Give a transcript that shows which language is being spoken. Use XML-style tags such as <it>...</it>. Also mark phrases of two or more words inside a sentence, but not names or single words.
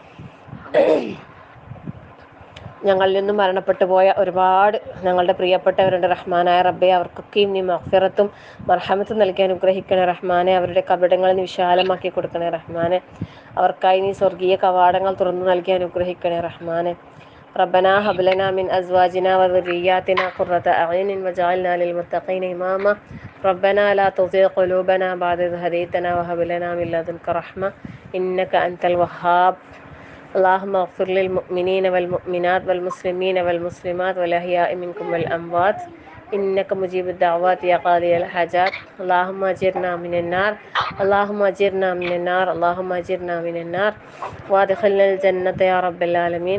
<ml>ഞങ്ങളിൽ നിന്നും മരണപ്പെട്ടു പോയ ഒരുപാട് ഞങ്ങളുടെ പ്രിയപ്പെട്ടവരുണ്ട്. റഹ്മാനായ റബ്ബെ, അവർക്കൊക്കെയും നീ മഗ്ഫിറത്തും മർഹമത്തും നൽകി അനുഗ്രഹിക്കണേ റഹ്മാനെ. അവരുടെ കബടങ്ങളിൽ നീ വിശാലമാക്കി കൊടുക്കണേ റഹ്മാനെ. അവർക്കായി നീ സ്വർഗീയ കവാടങ്ങൾ തുറന്നു നൽകി അനുഗ്രഹിക്കണേ റഹ്മാനെ.</ml> <ar>ربنا هب لنا من أزواجنا وذرياتنا قرة أعين واجعلنا للمتقين إماما ربنا لا تزغ قلوبنا بعد إذ هديتنا وهب لنا من لدنك رحمة إنك أنت الوهاب اللهم اغفر للمؤمنين والمؤمنات والمسلمين والمسلمات والأحياء منكم والأموات إنك مجيب الدعوات يا قاضي الحاجات اللهم أجرنا من النار اللهم أجرنا من النار اللهم أجرنا من النار وادخلنا الجنة يا رب العالمين.</ar>